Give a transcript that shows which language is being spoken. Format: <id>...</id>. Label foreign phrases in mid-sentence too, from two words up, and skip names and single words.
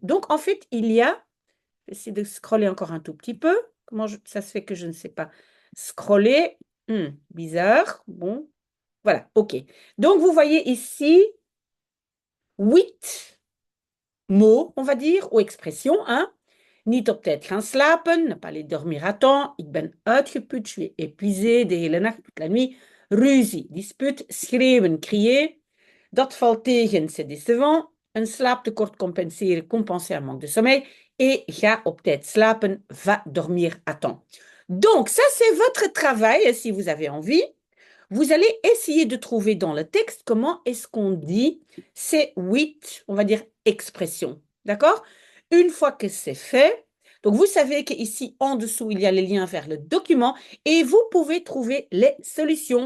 <fr>Donc en fait, il y a, je vais essayer de scroller encore un tout petit peu. Ça se fait que je ne sais pas scroller? Bizarre. Bon, voilà, ok. Donc, vous voyez ici 8 mots, on va dire, ou expressions, hein.</fr> <nl>Niet op tijd gaan slapen,</nl> <fr>ne pas aller dormir à temps.</fr> <nl>Ik ben uitgeput,</nl> <fr>je suis épuisé,</fr> <nl>de hele nacht,</nl> <fr>toute la nuit.</fr> <nl>Ruzie, dispute, schreeuwen, crier. Dat valt tegen,</nl> <fr>c'est décevant.</fr> <nl>Een slaaptekort compenseren,</nl> <fr>compenser un manque de sommeil.</fr> <nl>Et ga op tijd slapen,</nl> <fr>va dormir à temps. Donc, ça, c'est votre travail, si vous avez envie. Vous allez essayer de trouver dans le texte comment est-ce qu'on dit ces 8, on va dire, expressions. D'accord? Une fois que c'est fait, donc vous savez qu'ici en dessous, il y a les liens vers le document et vous pouvez trouver les solutions.</fr>